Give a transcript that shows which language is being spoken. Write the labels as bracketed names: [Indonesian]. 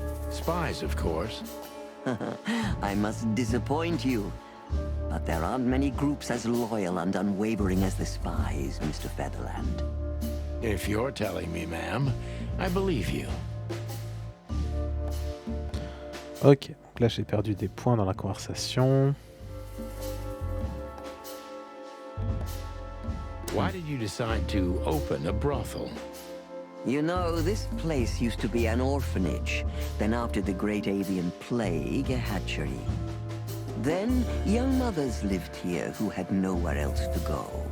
[English] Spies, of course. I must disappoint you, but there aren't many groups as loyal and unwavering as the spies, Mr. Featherland. If you're telling me, ma'am, I believe you. [French] Ok, donc là j'ai perdu des points dans la conversation. [English] Why did you decide to open a brothel? You know, this place used to be an orphanage. Then after the Great Avian Plague, a hatchery. Then young mothers lived here who had nowhere else to go.